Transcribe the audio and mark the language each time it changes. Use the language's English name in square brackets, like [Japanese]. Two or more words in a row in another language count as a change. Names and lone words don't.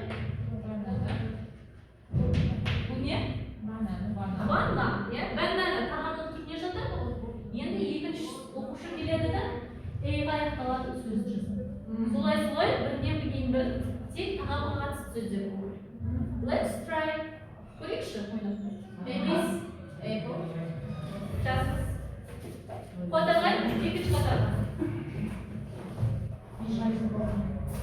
[Kazakh] Бұл не? Банана. Банана тағамның түріне жатады ғой. Енді екінші оқушы келеді да, ға аяқталатын сөзді жасады. Солай бірінен кейін бір тек тағамға қатысты сөздер болады. [English] Let's try correction. Babies, apple. [Kazakh] Жазыңыз. Қотарға, екінші қотарға.